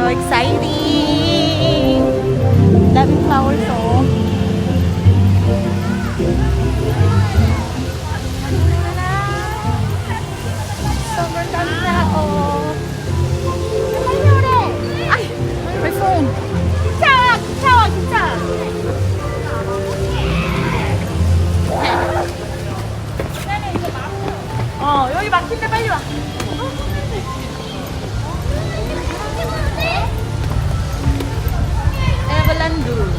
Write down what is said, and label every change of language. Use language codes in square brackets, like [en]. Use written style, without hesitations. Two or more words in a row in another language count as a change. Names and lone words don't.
[tl] exciting! Daming flowers, oh. Sobrang dami na, oh. [en] Ay! My phone! [tl] Tawag! Tawag! Tawag! [ko] 여기 막힌데 빨리 와. Everlandu.